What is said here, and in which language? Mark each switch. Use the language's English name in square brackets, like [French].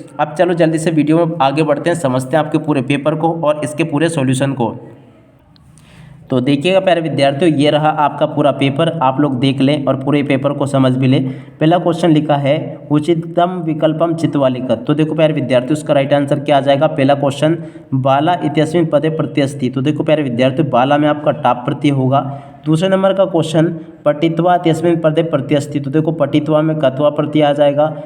[Hindi] अब चलो जल्दी से वीडियो में आगे बढ़ते हैं, समझते हैं आपके पूरे पेपर को और इसके पूरे सॉल्यूशन को। तो देखिएगा प्यारे विद्यार्थियों ये रहा आपका पूरा पेपर, आप लोग देख लें और पूरे पेपर को समझ भी लें। पहला क्वेश्चन लिखा है [Sanskrit] उचितम विकल्पम चित्वा लिखत। [Hindi] तो देखो प्यारे विद्यार्थियों उसका राइट आंसर क्या आ जाएगा। पहला क्वेश्चन [Sanskrit] बाला इत्यस्मिन् पदे प्रत्यस्ति। [Hindi] तो देखो प्यारे विद्यार्थियों बाला में आपका टाप प्रत्यय होगा। दूसरे नंबर का क्वेश्चन [Sanskrit] पठित्वा इत्यस्मिन् पदे प्रत्यस्ति। [Hindi] तो देखो पठित्वा में कत्वा प्रत्यय आ जाएगा।